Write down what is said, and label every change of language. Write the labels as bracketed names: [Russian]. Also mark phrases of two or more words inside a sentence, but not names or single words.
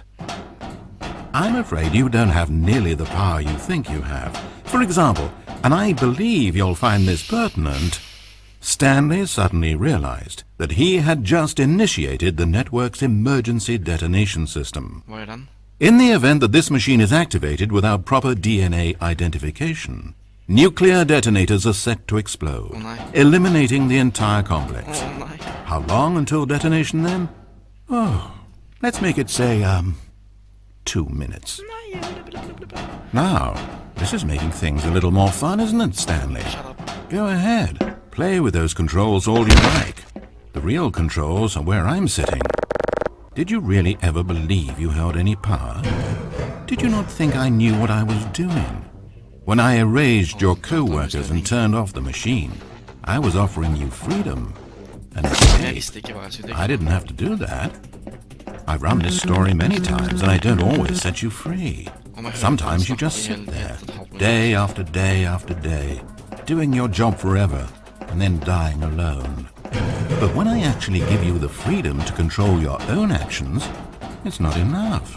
[English] I'm afraid you don't have nearly the power you think you have. For example, and I believe you'll find this pertinent, Stanley suddenly realized that he had just initiated the network's emergency detonation system. [Norwegian] Hva gjør den? [English] In the event that this machine is activated without proper DNA identification, nuclear detonators are set to explode, [Norwegian] Oh, nei. [English] eliminating the entire complex. [Norwegian] Å nei. [English] How long until detonation then? Oh, let's make it say, 2 minutes. [Norwegian] Nei, [English] Now, this is making things a little more fun, isn't it, Stanley? Shut up. Go ahead. Play with those controls all you like. The real controls are where I'm sitting. Did you really ever believe you held any power? Did you not think I knew what I was doing? When I erased your co-workers and turned off the machine, I was offering you freedom. And [Norwegian] Jeg [English] escape. [Norwegian] visste ikke hva jeg skulle [English] I [Norwegian] trykke. [English] didn't have to do that. I've run this story many times, and I don't always set you free. Sometimes you just sit there, day after day after day, doing your job forever, and then dying alone. But when I actually give you the freedom to control your own actions, it's not enough.